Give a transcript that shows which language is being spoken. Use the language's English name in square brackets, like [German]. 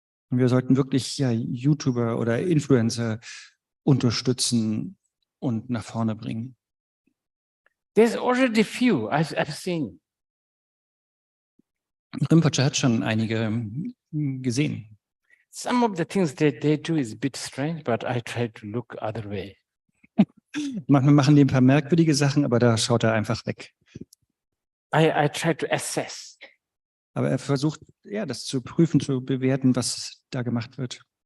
[German] Und wir sollten wirklich ja YouTuber oder Influencer unterstützen und nach vorne bringen. [English] There's already few I've seen. [German] Rinpoche hat schon einige gesehen. [English] Some of the things that they do is a bit strange, but I try to look other way. [German] Manchmal machen die ein paar merkwürdige Sachen, aber da schaut er einfach weg. [English] I try to assess. [German] Aber er versucht, ja, das zu prüfen, zu bewerten, was da gemacht wird.